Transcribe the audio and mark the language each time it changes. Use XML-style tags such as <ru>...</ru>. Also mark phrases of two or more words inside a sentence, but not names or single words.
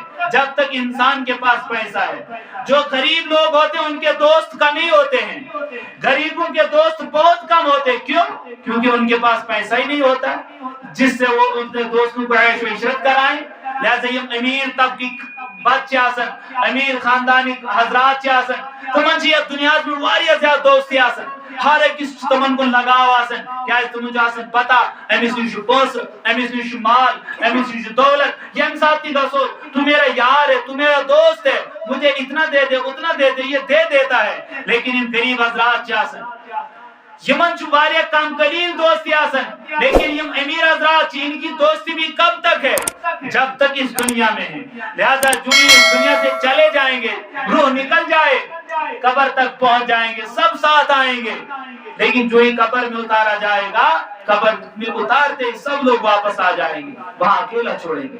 <ur>جب تک انسان کے پاس پیسہ ہے. جو غریب لوگ ہوتے ہیں ان کے دوست کم ہی ہوتے ہیں، غریبوں کے دوست بہت کم ہوتے ہیں. کیوں؟ کیونکہ ان کے پاس پیسہ ہی نہیں ہوتا جس سے وہ اپنے دوستوں کو عیش و عشرت کرائیں.</ur> <ks>لہذا یہ امیر طبقی بچے آسن، امیر خاندانی حضرات چے آسن، تمن چھ دنیا میں واریاہ زیادہ دوستی آسن، ہر ایکس تمن کو لگاو آسن. کیا تمن چھ آسن پتہ امس نش پونس، امس نش مال، امس نش دولت، یم ساتھ تھی گسو</ks> <ur>تو میرا یار ہے، تو میرا دوست ہے، مجھے اتنا دے دے اتنا دے دے، یہ دے دیتا ہے.</ur> <ks>لیکن ان غریب حضرات چھ آسن یمن چھ واریاہ کم قلیل دوستی آسن، لیکن یم امیر حضرات چھ</ks> <ur>ان کی دوستی بھی کب تک ہے؟ جب تک اس دنیا میں ہے. لہذا جو اس دنیا سے چلے جائیں گے، روح نکل جائے، قبر تک پہنچ جائیں گے، سب ساتھ آئیں گے. لیکن جو ہی قبر میں اتارا جائے گا، قبر میں اتارتے سب لوگ واپس آ جائیں گے، وہاں اکیلا چھوڑیں گے.</ur>